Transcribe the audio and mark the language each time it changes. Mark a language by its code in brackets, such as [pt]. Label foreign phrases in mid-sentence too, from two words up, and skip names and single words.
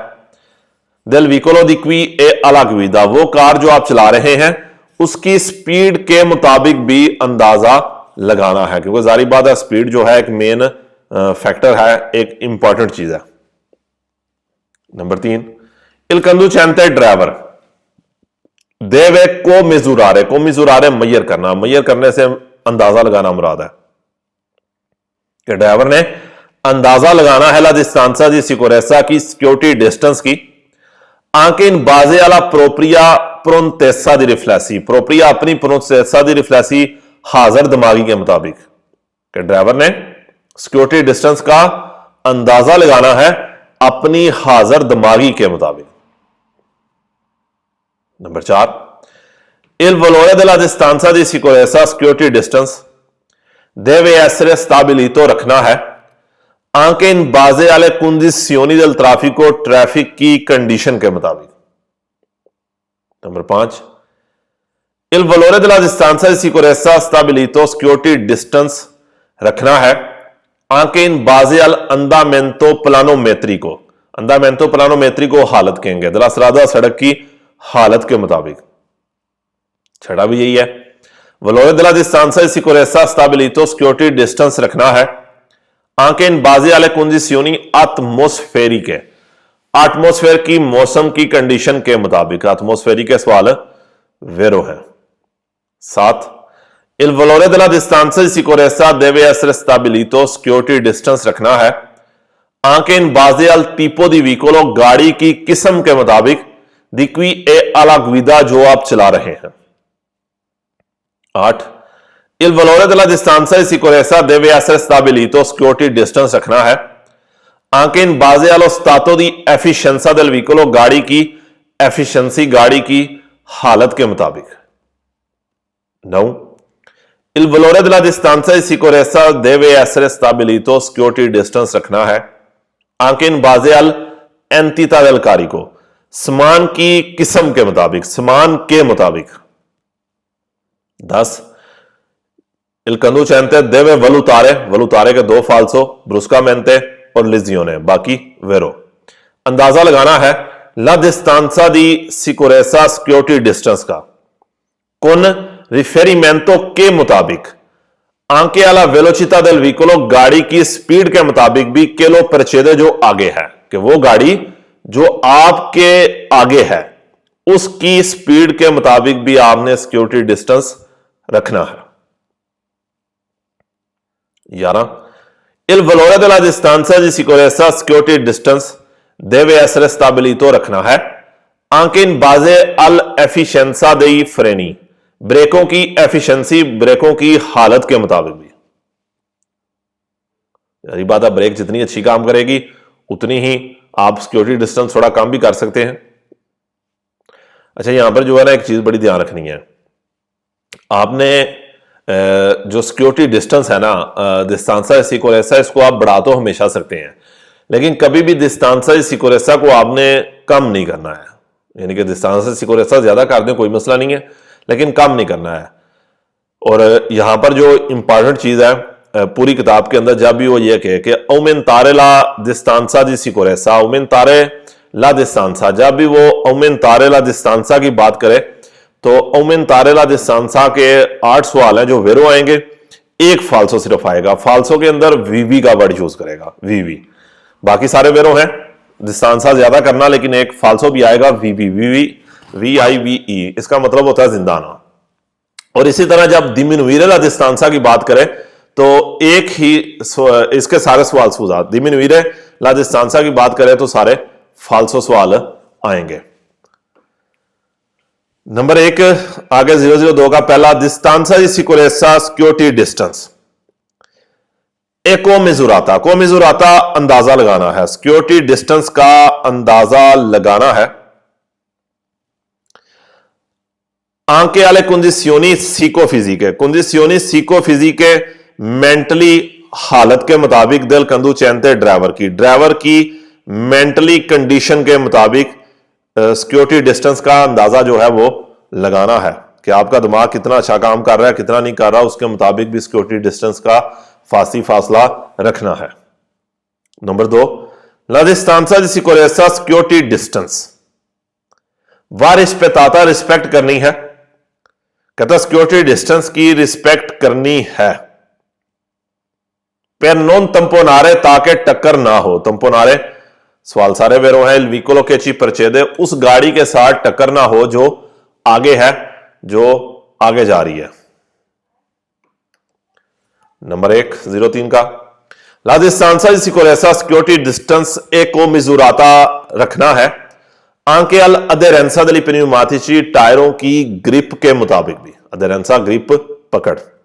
[it] del veicolo di cui è alla guida, [ur] وہ کار جو آپ چلا رہے ہیں اس کی سپیڈ کے مطابق بھی اندازہ لگانا ہے، کیونکہ جاری بات ہے سپیڈ جو ہے ایک [en] main factor [ur] ہے، ایک امپورٹنٹ چیز ہے. नंबर 3, [it] il conducente [ur] ड्राइवर [it] deve commisurare [ur] میئر کرنا، میئر کرنے سے اندازہ لگانا مراد ہے کہ ڈرائیور نے اندازہ لگانا ہے [it] la distanza di sicurezza [ur] की [en] security distance [ur] की, [it] anche in base alla propria prontezza di riflessi, propria [ur] अपनी [it] prontezza di riflessi [ur] حاضر دماغی کے مطابق، کہ ڈرائیور نے [en] security distance [ur] کا اندازہ لگانا ہے اپنی حاضر دماغی کے مطابق. नंबर 4, [it] il valore della distanza di sicurezza, [en] security distance, [it] deve essere stabilito, [ur] رکھنا ہے, [it] Anche in base alle condizioni del traffico, [ur] ٹریفک کی کنڈیشن کے مطابق. नंबर 5, [it] il valore della distanza di sicurezza stabilito, [en] security distance [ur] رکھنا ہے [it] anche in base al andamento planometrico। andamento planometrico [ur] حالت کہیں گے، دراصل سڑک کی حالت کے مطابق. چھٹا بھی یہی ہے, [it] valore della distanza di sicurezza stabilito, [en] security distance [ur] رکھنا ہے [it] anche in base alle condizioni atmosferiche, [ur] ایٹموسفیئر کی موسم کی کنڈیشن کے مطابق. ایٹموسفیرک کے سوال ویرو ہے. 7, [it] il valore della distanza di sicurezza deve essere stabilito, [en] security distance [ur] رکھنا ہے [it] anche in base al tipo di veicolo, [ur] گاڑی کی قسم کے مطابق, [it] di cui è alla guida, [ur] جو آپ چلا رہے ہیں. 8, [it] il valore della distanza di sicurezza deve essere stabilito, [en] security distance [ur] رکھنا ہے [it] anche in base allo stato di efficienza del veicolo, [ur] گاڑی کی ایفیشینسی، گاڑی کی حالت کے مطابق. 9, [it] il valore della distanza di sicurezza deve essere stabilito, [en] security distance [ur] رکھنا ہے [it] anche in base all'entità del carico, [ur] سامان کی قسم کے مطابق، سامان کے مطابق. 10, [it] il conducente deve valutare [ur] کے دو [it] फाल्सो, bruscamente और लिजियोने, बाकी वेरो। [ur] اندازہ لگانا ہے [it] la distanza di sicurezza, [en] security distance का, [it] con riferimento [ur] کے مطابق [it] anche alla velocità del veicolo, [ur] گاڑی کی سپیڈ کے مطابق بھی, [it] che lo precede, [ur] جو آگے ہے، کہ وہ گاڑی جو آپ کے آگے ہے اس کی سپیڈ کے مطابق بھی آپ نے [en] security distance [ur] رکھنا ہے. 11, [it] il valore della distanza di sicurezza, [en] security distance [it] deve essere stabilito [ur] رکھنا ہے [it] anche in base all'efficienza dei freni, [ur] بریکوں کی ایفیشینسی، بریکوں کی حالت کے مطابق بھی. یہی بات ہے، بریک جتنی اچھی کام کرے گی اتنی ہی آپ [en] security distance [ur] تھوڑا کم بھی کر سکتے ہیں. اچھا، یہاں پر جو ہے نا ایک چیز بڑی دھیان رکھنی ہے، آپ نے جو [en] security distance [ur] ہے نا, [it] distanza sicurezza, [ur] اس کو آپ بڑھا تو ہمیشہ سکتے ہیں، لیکن کبھی بھی [it] distanza sicurezza [ur] کو آپ نے کم نہیں کرنا ہے. یعنی کہ [it] distanza sicurezza [ur] زیادہ کر دیں کوئی مسئلہ نہیں ہے، لیکن کم نہیں کرنا ہے. اور یہاں پر جو امپورٹنٹ چیز ہے پوری کتاب کے اندر، جب بھی وہ یہ کہے کہ [it] aumentare la distanza di sicurezza, aumentare la distanza, [ur] جب بھی وہ [it] aumentare la distanza [ur] کی بات کرے تو [it] aumentare la distanza [ur] کے 8 سوال ہیں جو ویرو آئیں گے، ایک فالسو صرف آئے گا، فالسو کے اندر ویوی کا [en] word use [ur] کرے گا، ویوی، باقی سارے ویرو ہیں، ڈسٹینسا زیادہ کرنا، لیکن ایک فالسو بھی آئے گا، ویوی، ویوی، VIVE، اس کا مطلب ہوتا ہے زندانا. اور اسی طرح جب [it] diminuire la distanza [ur] کی بات کریں تو ایک ہی اس کے سارے سوال سوجھا, [it] diminuire la distanza [ur] کی بات کریں تو سارے فالسو سوال آئیں گے. نمبر 1 آگے 002 کا پہلا, [it] distanza di sicurezza, [en] security distance. [it] va commisurata [ur] اندازہ لگانا ہے, [en] security distance [ur] کا اندازہ لگانا ہے [it] anche alle condizioni psicofisiche, condizioni psicofisiche [ur] مینٹلی حالت کے مطابق, [it] del conducente, [ur] ڈرائیور کی مینٹلی کنڈیشن کے مطابق [en] security distance [ur] کا اندازہ جو ہے وہ لگانا ہے کہ آپ کا دماغ کتنا اچھا کام کر رہا ہے، کتنا نہیں کر رہا، اس کے مطابق بھی [en] security distance [ur] کا فاصلہ رکھنا ہے. नंबर 2, [it] la distanza di sicurezza, [en] security distance, [it] va rispettata, [ur] ریسپیکٹ کرنی ہے، کہتا [en] security distance [ur] کی ریسپیکٹ کرنی ہے. [it] per non tamponare, [ur] تاکہ ٹکر نہ ہو، تمپونارے سوال سارے ویرو ہے, [it] veicolo che ci precede, [ur] اس گاڑی کے ساتھ ٹکر نہ ہو جو آگے ہے، جو آگے جا رہی ہے. نمبر 1 03 کا, [it] la distanza di sicurezza, [en] security distance [it] va commisurata [ur] رکھنا ہے [it] anche all'aderenza degli pneumatici, [ur] ٹائروں کی گرپ کے مطابق بھی، aderenza گرپ پکڑ.